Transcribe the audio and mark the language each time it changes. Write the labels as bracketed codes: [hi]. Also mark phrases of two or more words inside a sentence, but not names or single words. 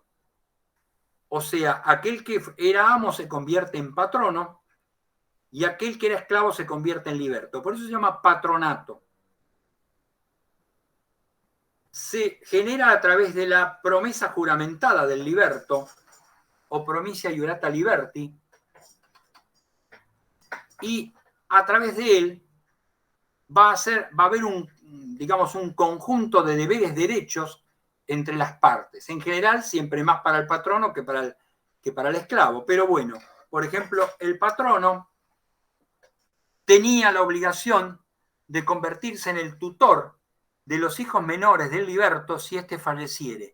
[es] O sea, aquel que era amo se convierte en patrono y aquel que era esclavo se convierte en liberto. Por eso se llama patronato. Se genera a través de la promesa juramentada del liberto, o [la] promicia iurata liberti, [es] y a través de él va a haber un conjunto de deberes, derechos entre las partes. En general, siempre más para el patrono que para el esclavo. Pero bueno, por ejemplo, el patrono tenía la obligación de convertirse en el tutor de los hijos menores del liberto si éste falleciere.